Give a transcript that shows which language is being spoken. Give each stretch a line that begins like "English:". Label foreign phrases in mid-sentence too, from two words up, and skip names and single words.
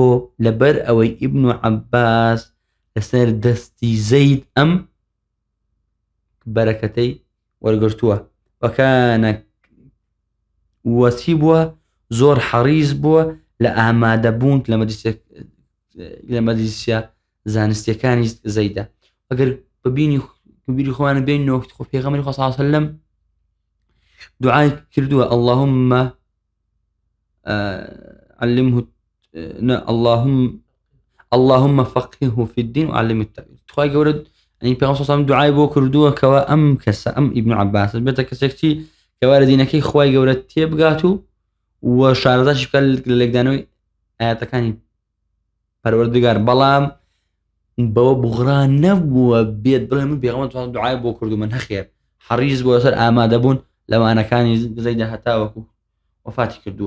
Central Kurdish: لەبەر ئەوەی ئیبن عەباس لەسەر دەستی زەید ئەم بەرەکەتەی وەرگرتووە وەکانە وەسی بووە زۆر حەریص بووە لە ئامادەبوون لە مەجلیسە زانستیەکانی زەیدە ئەگەر ببینی بیری خۆیانە بێنەوە خۆ پێغەمبەری خوا
Arabic: صلی الله علیه وسلم
Central Kurdish: دوعای کردووە اللهم
Arabic: علمه اللهم فقهه في الدين وعلمه التأويل
Central Kurdish: خی گەورە يعني پێغەمبەر
Arabic: صلی الله علیه وسلم
Central Kurdish: دوعای بۆ کردووە کەوا ئەم کەسە ئەم ئیبن عەباس بێتە کەسێکی کەوا لە دینەکەی خی گەورە تێبگات و شارەزاشی بکات لە لێکدانەوەی ئاەتەکانی پەروەردگار بەڵام بەوە بوغرا نەبووە بێت بڵێ من پێغەمبەر دوعای بۆ کردوومە نەخێر حەریص بووە لەسەر ئامادەبوون لەوانەکانی زەیدە هەتاوەکو وەفاتی کردووە